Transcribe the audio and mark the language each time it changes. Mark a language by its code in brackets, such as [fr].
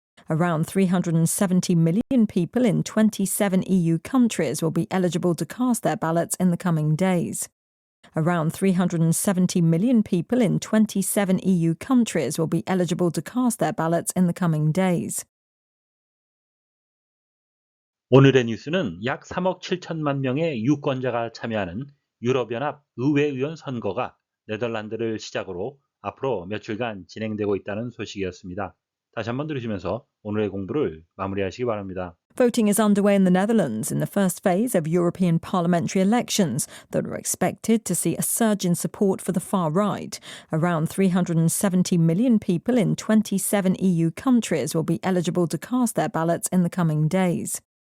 [en] Around 370 million people in 27 EU countries will be eligible to cast their ballots in the coming days. Around 370 million people in 27 EU countries will be eligible to cast their ballots in the coming days. [ko] 오늘의 뉴스는 약 3억 7천만 명의 유권자가 참여하는 유럽연합 의회의원 선거가 네덜란드를 시작으로 앞으로 며칠간 진행되고 있다는 소식이었습니다. 다시 한번 들으시면서 오늘의 공부를 마무리하시기 바랍니다. [en] Voting is underway in the Netherlands in the first phase of European parliamentary elections that are expected to see a surge in support for the far right. Around 370 million people in 27 EU countries will be eligible to cast their ballots in the coming days.